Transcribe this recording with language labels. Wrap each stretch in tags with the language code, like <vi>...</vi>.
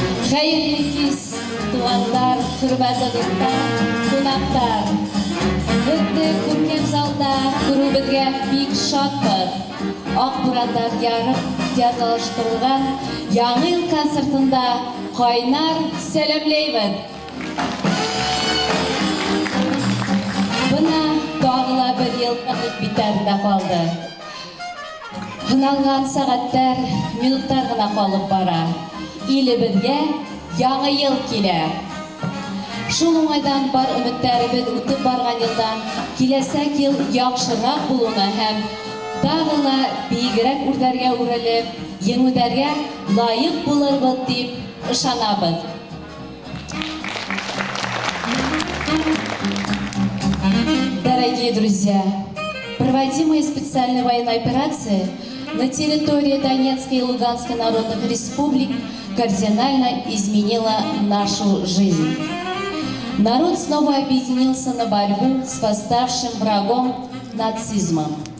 <ba>Хәерле кис, туганнар, хөрмәтле кунаклар. Беҙҙе күркәм залда күреүебеҙгә бик шатбыҙ. Аҡ бурандар ярып театралаштырылған Яңы йыл концертында ҡайнар сәләмләйбеҙ. Бына тағы ла бер йыл битәрендә ҡалды. Һыналған сәғәттәр, минуттар ғына ҡалып бара. Илебеҙгә яңы йыл килә. Шул уңайдан бар өмөттәребеҙ үтеп барған йылдан киләсәк йыл яҡшыраҡ булыуына һәм тағы ла бейегерәк үрҙәргә үрелеп, еңеүҙәргә лайыҡ булырбыҙ тип ышанабыҙ.</ba> <ru>Дорогие друзья, проводимая специальная военная операция на территории Донецкой и Луганской народных республик кардинально изменила нашу жизнь. Народ снова объединился на борьбу с восставшим врагом нацизмом.</ru>